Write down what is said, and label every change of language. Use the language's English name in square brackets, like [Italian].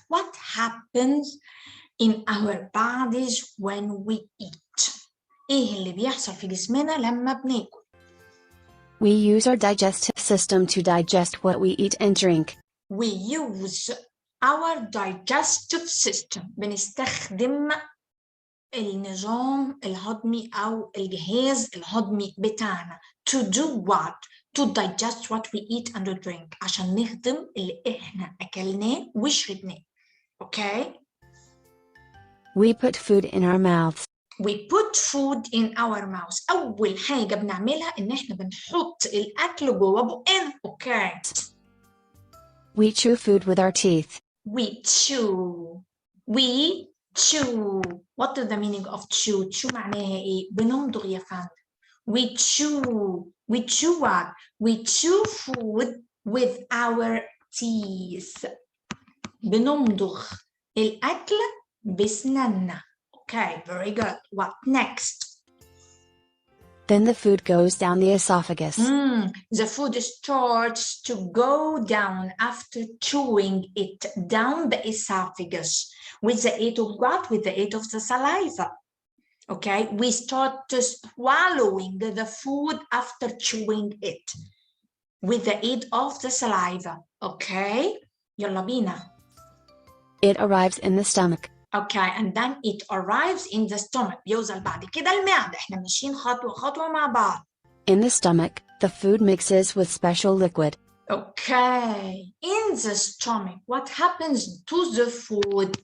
[English] What happens in our bodies when we eat? [Arabic] إيه اللي بيحصل في جسمنا لما بناكل؟ [English] We use our digestive system to digest what we eat and drink. We use our digestive system. [Arabic] بنستخدم النظام الهضمي أو الجهاز الهضمي بتاعنا. [English] To do what? To digest what we eat and drink. [Arabic] عشان نهضم اللي إحنا أكلناه وشربناه. Okay? [English] We put food in our mouths. We put food in our mouths. أول حاجة بنعملها إن إحنا بنحط الأكل جوه بقنا. Okay. We chew food with our teeth. We chew. We chew. What is the meaning of chew? [Arabic] chew معناها إيه؟ بنمضغ يا فندم. [English] We chew. We chew what? We chew food with our teeth. [Arabic] بنمضغ الأكل بسناننا. [English] Okay, very good. What next? Then the food goes down the esophagus. The food starts to go down after chewing it down the esophagus. With the aid of what? With the aid of the saliva. Okay, we start to swallowing the food after chewing it. With the aid of the saliva. [Arabic] Okay, يلا بينا. [English] It arrives in the stomach. Okay, and then it arrives in the stomach. [Arabic] بيوصل بعد كده المعدة. احنا ماشيين خطوة خطوة مع بعض. [English] In the stomach, the food mixes with special liquid. Okay, in the stomach, what happens to the food?